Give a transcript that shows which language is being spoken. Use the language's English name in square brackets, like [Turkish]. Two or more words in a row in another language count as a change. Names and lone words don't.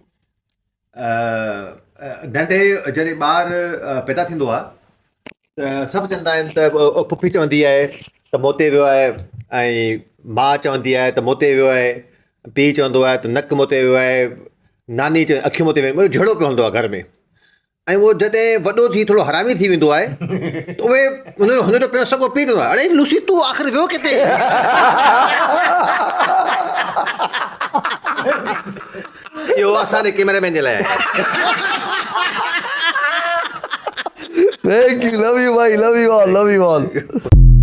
[Sindhi] नंढे जॾहिं ॿार पैदा थींदो आहे त सभु चवंदा आहिनि त पुफी चवंदी आहे त मोते वियो आहे, ऐं माउ चवंदी आहे त मोते वियो आहे, पीउ चवंदो आहे त नक मोते वियो आहे, नानी चवंदी अखियूं मोते वियो आहे, झड़ो पियो हूंदो आहे घर में। ऐं उहो जॾहिं वॾो थी थोरो हरामी थी वेंदो आहे त उहे हुनजो पहिरियों सॻो पीउ कंदो आहे, अड़े लूसी तूं आख़िर वियो किथे? इहो असांजे कैमरामैन जे लाइ आहे। [English] Thank you, love you, bhai, love you all, love you all.